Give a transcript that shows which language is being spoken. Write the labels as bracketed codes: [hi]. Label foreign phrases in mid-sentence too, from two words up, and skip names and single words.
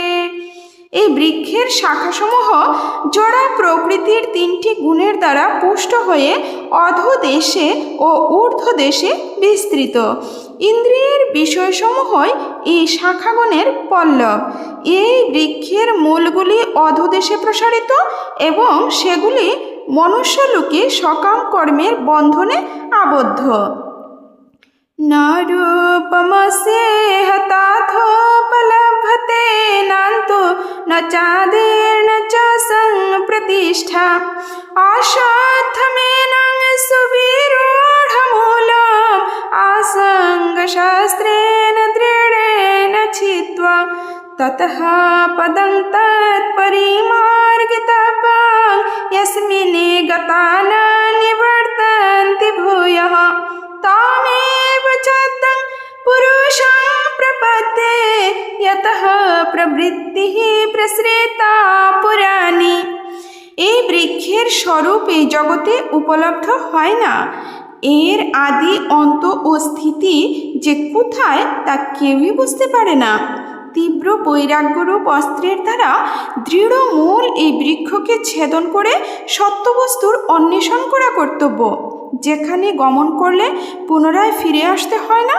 [bn] এই বৃক্ষের শাখাসমূহ জড়া প্রকৃতির তিনটি গুণের দ্বারা পুষ্ট হয়ে অধোদেশে ও ঊর্ধ্বদেশে বিস্তৃত। ইন্দ্রিয়ের বিষয়সমূহই এই শাখাগণের পল্লব। এই বৃক্ষের মূলগুলি অধোদেশে প্রসারিত এবং সেগুলি মনুষ্যলোকে সকাম কর্মের বন্ধনে আবদ্ধ। [sa] न रूपमस्येह तथोपलभ्यते नान्तो न चादिर्न च संप्रतिष्ठा अश्वत्थमेनं सुविरूढमूलम् आसङ्गशास्त्रेण दृढेन छित्त्वा ततः पदं तत्परिमार्गितव्यं यस्मिन् गता न निवर्तन्ति भूयः तामेव चातं पुरुषं प्रपद्ये यतः प्रवृत्तिः प्रसृता पुराणी। [bn] এই বৃক্ষের স্বরূপ এই জগতে উপলব্ধ হয় না। এর আদি অন্ত ও স্থিতি যে কোথায় তা কেউই বুঝতে পারে না। তীব্র বৈরাগ্যরূপ অস্ত্রের দ্বারা দৃঢ় মূল এই বৃক্ষকে ছেদন করে সত্যবস্তুর অন্বেষণ করা কর্তব্য, যেখানে গমন করলে পুনরায় ফিরে আসতে হয় না।